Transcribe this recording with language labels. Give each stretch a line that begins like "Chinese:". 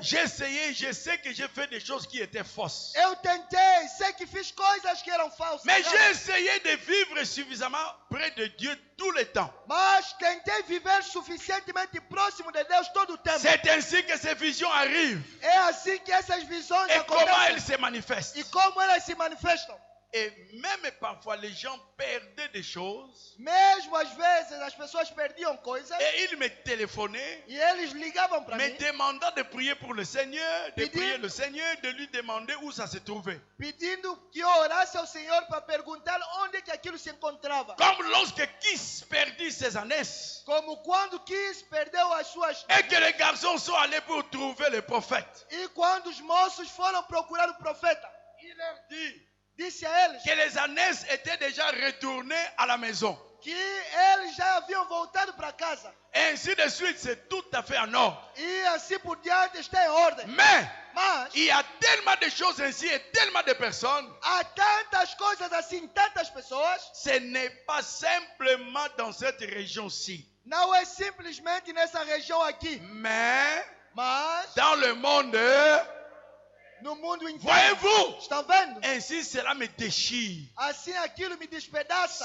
French: J'ai essayé, je sais que j'ai fait des choses qui étaient fausses.
Portuguese: Eu tentei, sei que fiz coisas que eram falsas.
French: Mais j'ai essayé de vivre suffisamment près de Dieu tout le temps.
Portuguese: Mas tentei viver suficientemente próximo de Deus todo o tempo.
French: C'est ainsi que ces visions arrivent.
Portuguese: É assim que essas visões
French: Et comment elles
Portuguese: acontecem.
French: se manifestent.
Portuguese: E como elas se manifestam.
French: Et même parfois, les gens perdaient des choses.
Portuguese: Mesmo às vezes as pessoas perdiam coisas.
French: Et ils me téléphonaient,
Portuguese: E eles ligavam para
French: me
Portuguese: mim.
French: demandant de prier pour le Seigneur, de
Portuguese: Pedindo-
French: prier le Seigneur, de lui demander où ça se trouvait.
Portuguese: Pedindo que eu orasse ao Senhor para perguntar onde que aquilo se encontrava.
French: Comme lorsque Kiss perdit ses ânesses.
Portuguese: Como quando Kiss perdeu as suas...
French: Et que les garçons sont allés pour trouver le prophète.
Portuguese: E quando os moços foram procurar o profeta.
French: Il leur dit,
Portuguese: disse a eles
French: que les ânesse étaient déjà retournés à la maison.
Portuguese: que eles já haviam voltado para casa.
French: Et ainsi de suite, c'est tout à fait en ordre.
Portuguese: E assim por diante está em ordem.
French: Mais
Portuguese: Mas
French: il y a tellement de choses ainsi et tellement de personnes.
Portuguese: há tantas coisas assim, tantas pessoas.
French: Ce n'est pas simplement dans cette région-ci,
Portuguese: Não é simplesmente nessa região aqui.
French: mais
Portuguese: Mas
French: dans le monde.
Portuguese: no mundo inteiro.
French: Voyez-vous?
Portuguese: Estão vendo?
French: Ainsi, cela me déchire.
Portuguese: Assim aquilo me despedaça.